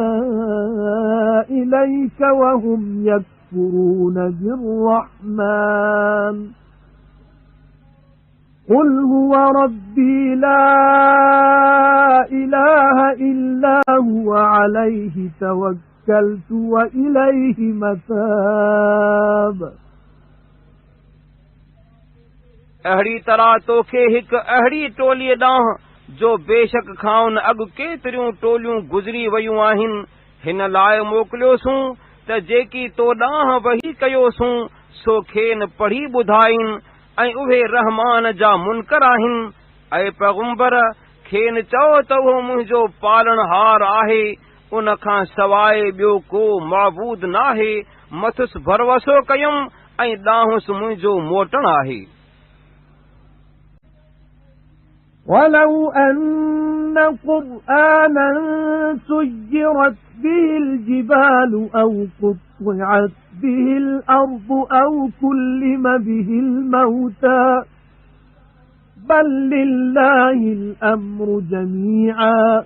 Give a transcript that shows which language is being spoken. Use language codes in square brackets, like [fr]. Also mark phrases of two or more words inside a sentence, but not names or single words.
[ar] إليك وهم يكفرون بالرحمن قل هو ربي لا إله إلا هو عليه توكلت وإليه متاب। [sd] अहिड़ी तरह तोखे हिकु अहिड़ी टोलीअ ॾांहुं जो बेशक खाउन अॻु केतिरियूं टोलियूं गुज़री वयूं आहिनि हिन लाइ मोकिलियोसूं त जेकी तो ॾांहुं वही कयोसूं सो खेनि पढ़ी ॿुधाइनि ऐं उहे रहमान जा मुनकर आहिनि। ऐं पैगंबर खेनि चओ त उहो मुंहिंजो पालणहार आहे, उन खां सवाइ ॿियो को माबूद नाहे। मथुसि भरवसो कयुमि ऐं ॾांहुंसि मुंहिंजो मोटण आहे। [ar] ولو أن قرآنا سيرت به الجبال أو قطعت به الأرض أو كلم به الموتى بل لله الأمر جميعا